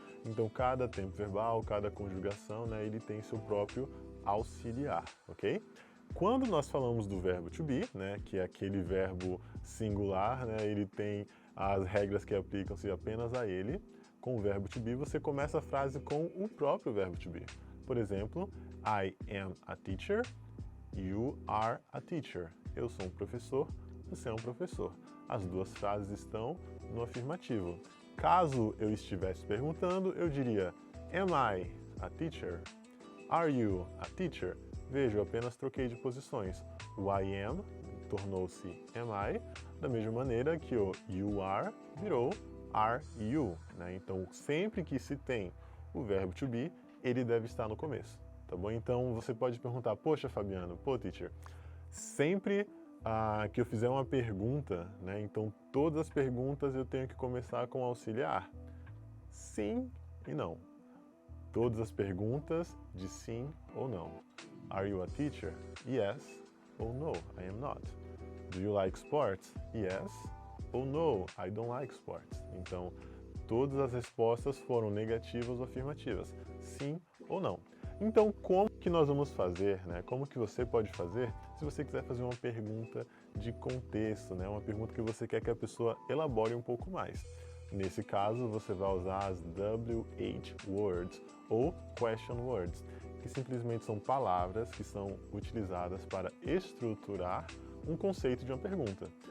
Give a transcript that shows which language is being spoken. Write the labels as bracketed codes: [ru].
[pt] Então, cada tempo verbal, cada conjugação, né, ele tem seu próprio auxiliar, ok? Quando nós falamos do verbo to be, né, que é aquele verbo singular, né, ele tem as regras que aplicam-se apenas a ele. Com o verbo to be, você começa a frase com o próprio verbo to be. Por exemplo, [en] I am a teacher, you are a teacher. [pt] Eu sou um professor, você é um professor. As duas frases estão no afirmativo. Caso eu estivesse perguntando, eu diria [en] Am I a teacher? Are you a teacher? [pt] Veja, eu apenas troquei de posições. O [en] I am [pt] tornou-se [en] am I, [pt] da mesma maneira que o [en] you are [pt] virou [en] are you. [pt] Né? Então, sempre que se tem o verbo to be, ele deve estar no começo. Tá bom? Então, você pode perguntar, poxa, Fabiano, pô, teacher, sempre que eu fizer uma pergunta, né, então todas as perguntas eu tenho que começar com auxiliar? Sim e não. Todas as perguntas de sim ou não. [en] Are you a teacher? Yes [pt] ou [en] no, I am not. Do you like sports? Yes [pt] ou [en] no, I don't like sports. [pt] Então, todas as respostas foram negativas ou afirmativas, sim ou não. Então, como que nós vamos fazer, né? Como que você pode fazer se você quiser fazer uma pergunta de contexto, né? Uma pergunta que você quer que a pessoa elabore um pouco mais. Nesse caso, você vai usar as WH words ou question words, que simplesmente são palavras que são utilizadas para estruturar um conceito de uma pergunta.